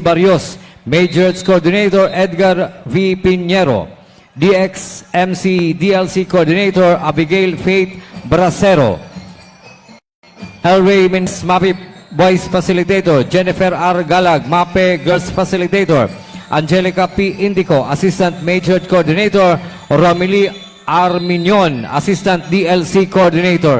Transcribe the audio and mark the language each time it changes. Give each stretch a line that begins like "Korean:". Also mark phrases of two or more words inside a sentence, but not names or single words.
English: Barrios, Majors Coordinator, Edgar V. Pinheiro, DXMC DLC Coordinator, Abigail Faith Bracero, Elray Mins MAPI Boys Facilitator, Jennifer R. Galag, MAPE Girls Facilitator, Angelica P. Indico, Assistant Major Coordinator, Romilly Arminion, Assistant DLC Coordinator.